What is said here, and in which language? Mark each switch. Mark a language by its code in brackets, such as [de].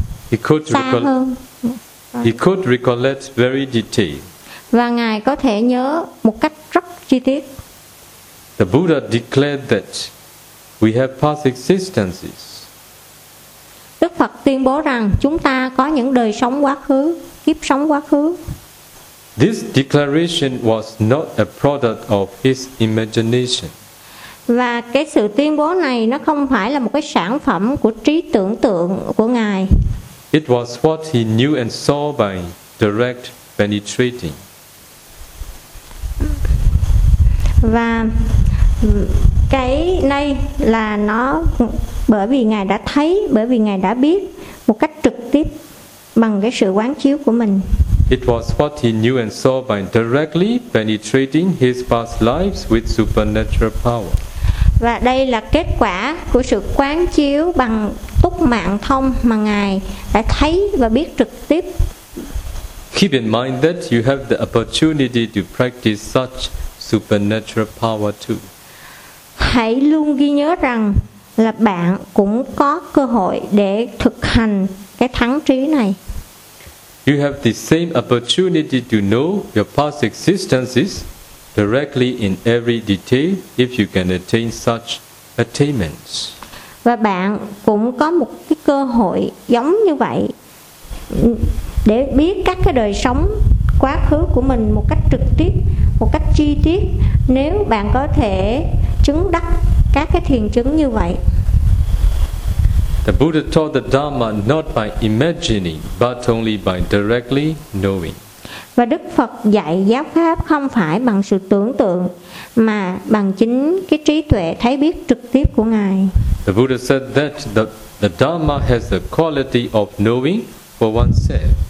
[en] He could recollect very detailed. [vi] Và ngài có thể nhớ một cách rất chi tiết. [en] The Buddha declared that we have past existences. [vi] Đức Phật tuyên bố rằng chúng ta có những đời sống quá khứ, kiếp sống quá khứ. [en] This declaration was not a product of his imagination. [vi] Và cái sự tuyên bố này nó không phải là một cái sản phẩm của trí tưởng tượng của ngài. [en] It was what he knew and saw by direct penetrating. [vi] Và cái này là nó bởi vì ngài đã thấy, bởi vì ngài đã biết một cách trực tiếp bằng cái sự quán chiếu của mình. [en] It was what he knew and saw by directly penetrating his past lives with supernatural power. [vi] Và đây là kết quả của sự quán chiếu bằng túc mạng thông mà ngài đã thấy và biết trực tiếp. [en] Keep in mind that you have the opportunity to practice such supernatural power too. [vi] Hãy luôn ghi nhớ rằng là bạn cũng có cơ hội để thực hành cái thắng trí này. [en] You have the same opportunity to know your past existences directly in every detail if you can attain such attainments. [vi] Và bạn cũng có một cái cơ hội giống như vậy để biết các cái đời sống quá khứ của mình một cách trực tiếp, một cách chi tiết nếu bạn có thể chứng đắc các cái thiền chứng như vậy. [en] The Buddha taught the Dharma not by imagining but only by directly knowing. [vi] Và Đức Phật dạy giáo pháp không phải bằng sự tưởng tượng mà bằng chính cái trí tuệ thấy biết trực tiếp của ngài. [en] The Buddha said that the Dharma has the quality of knowing for oneself.